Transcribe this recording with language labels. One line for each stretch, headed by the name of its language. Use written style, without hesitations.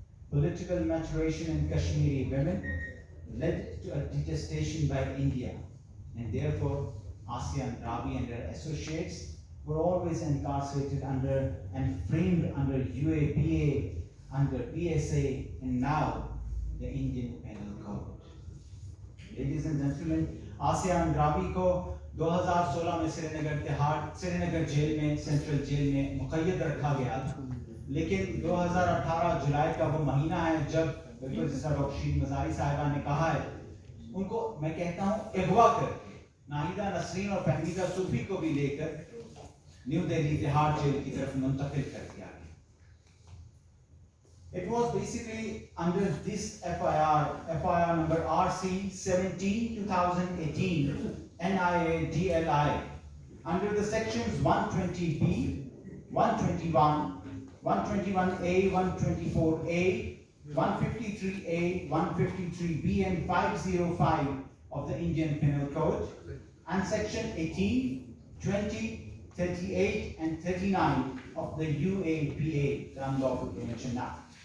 English: Political maturation in Kashmiri women led to a detestation by India, and therefore Asia Andrabi and her associates were always incarcerated under and framed under UAPA, under PSA, and now the Indian Penal Code. Ladies and gentlemen,
Hindi: Asia Andrabi को 2016 में Srinagar jail में, central jail में मुक़य्यद रखा गया था, लेकिन 2018 जुलाई का वो महीना है जब बिल्कुल जैसा डॉक्टर शीन मज़ारी साहिबा ने कहा है, उनको मैं कहता हूँ अगवा करके नाहिदा नसरीन और फहमीदा सूफी को भी लेकर न्यू दिल्ली तिहाड़ जेल की तरफ मुंतकिल कर दिया गया.
English: It was basically under this FIR number RC 17/2018 NIA DLI, under the sections 120B, 121, 121A, 124A, 153A, 153B, and 505 of the Indian Penal Code, and section 18, 20, 38, and 39 of the UAPA, the Unlawful Prevention Act.